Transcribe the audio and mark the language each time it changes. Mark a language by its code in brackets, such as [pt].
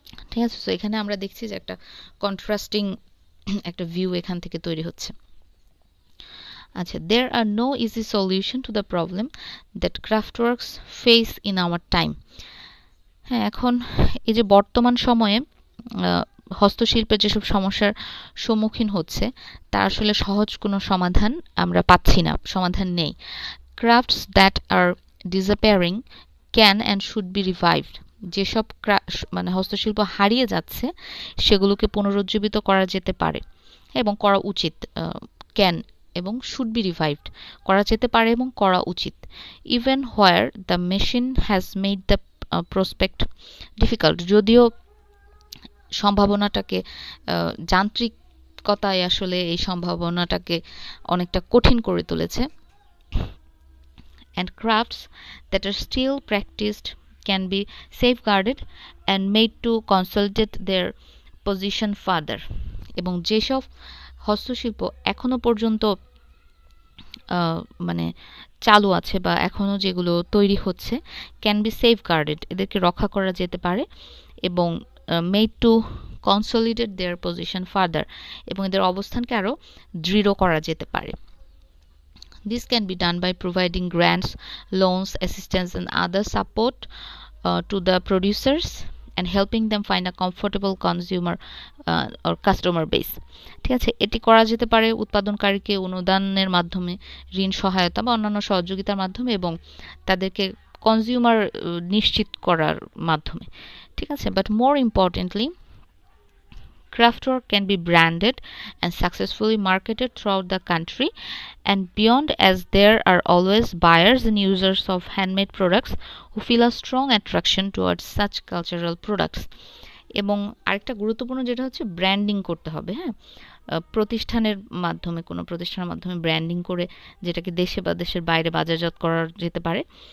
[bn] ঠিক আছে, তো এখানে আমরা দেখছি যে একটা কন্ট্রাস্টিং একটা ভিউ এখান থেকে তৈরি হচ্ছে। [en] আচ্ছা, there are no easy solution to the problem that craftworks face in our time. [bn] হ্যাঁ, এখন এই যে বর্তমান সময়ে হস্তশিল্পের যেসব সমস্যার সম্মুখীন হচ্ছে, তার আসলে সহজ কোনো সমাধান আমরা পাচ্ছি না, সমাধান নেই। [en] crafts that are disappearing can and should be revived, [bn] যেসব মানে হস্তশিল্প হারিয়ে যাচ্ছে, সেগুলোকে পুনরুজ্জীবিত করা যেতে পারে এবং করা উচিত। ক্যান এবং [en] should be revived, [bn] করা যেতে পারে এবং করা উচিত। [en] even where the machine has made the prospect difficult, [bn] যদিও সম্ভাবনাটাকে যান্ত্রিকতায় আসলে এই সম্ভাবনাটাকে অনেকটা কঠিন করে তুলেছে। [en] and crafts that are still practiced can be safeguarded and made to consolidate their position further. [bn] এবং যেসব হস্তশিল্প এখনো পর্যন্ত মানে চালু আছে বা এখনো যেগুলো তৈরি হচ্ছে [en] can be safeguarded, [bn] এদেরকে রক্ষা করা যেতে পারে, এবং [en] made to consolidate their position further, [bn] এবং এদের অবস্থানকে আরও দৃঢ় করা যেতে পারে। [en] This can be done by providing grants, loans, assistance and other support to the producers and helping them find a comfortable consumer or customer base. [bn] ঠিক আছে, এটি করা যেতে পারে উৎপাদনকারীকে অনুদানের মাধ্যমে, ঋণ সহায়তা বা অন্যান্য সহযোগিতার মাধ্যমে, এবং তাদেরকে কনজিউমার নিশ্চিত করার মাধ্যমে। ঠিক আছে, [en] But more importantly Craftwork can be branded and successfully marketed throughout the country and beyond, as there are always buyers and users of handmade products who feel a strong attraction towards such cultural products. [bn] এবং আরেকটা গুরুত্বপূর্ণ যেটা হচ্ছে branding করতে হবে। হ্যাঁ, প্রতিষ্ঠানের মাধ্যমে, কোনো প্রতিষ্ঠানের মাধ্যমে ব্র্যান্ডিং করে যেটাকে দেশে বা দেশের বাইরে বাজারজাত করা যেতে পারে।